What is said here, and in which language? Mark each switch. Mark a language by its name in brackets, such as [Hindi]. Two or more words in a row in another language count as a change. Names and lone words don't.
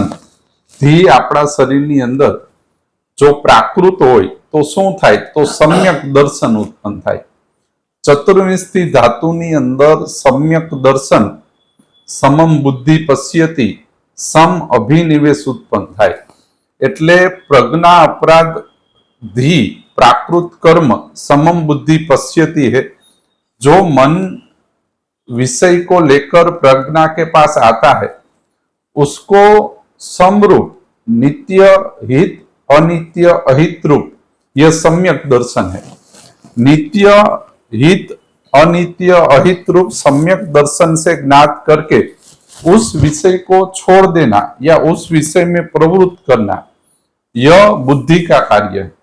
[Gujarati] ધી આપણા શરીરની અંદર જો પ્રાકૃત હોય તો શું થાય, તો સમ્યક દર્શન ઉત્પન્ન થાય। ચતુર્વિંશતિ ધાતુની અંદર સમ્યક દર્શન સમમ બુદ્ધિ પશ્યતિ સમ અભિનિવેશ ઉત્પન્ન થાય। એટલે પ્રજ્ઞા અપરાધ [Hindi] धी प्राकृत कर्म समम बुद्धि पश्यति है। जो मन विषय को लेकर प्रज्ञा के पास आता है उसको समरूप नित्य हित अनित्य अहित रूप यह सम्यक दर्शन है। नित्य हित अनित्य अहित रूप सम्यक दर्शन से ज्ञात करके उस विषय को छोड़ देना या उस विषय में प्रवृत्त करना, यह बुद्धि का कार्य है।